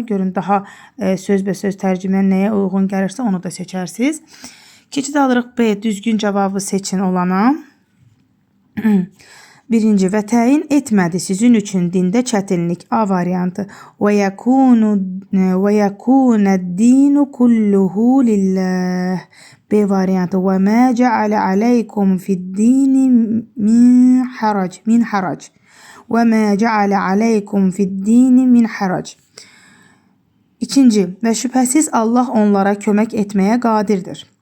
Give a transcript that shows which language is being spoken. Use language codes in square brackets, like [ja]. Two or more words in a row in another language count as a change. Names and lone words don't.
[az] Görün daha sözbəsöz tərcümə nəyə uyğun gəlirsə onu da seçərsiniz. Keçid alırıq B. Düzgün cavabı seçin olana. 1. Və təyin etmədi sizin üçün dində çətinlik. A variantı. [ar] ويكون الدين كله لله. [az] B variantı. [ar] وما جعل عليكم في الدين من حرج. وما جعل عليكم في الدين من حرج. [az] İkinci və şübhəsiz Allah onlara kömək etməyə qadirdir.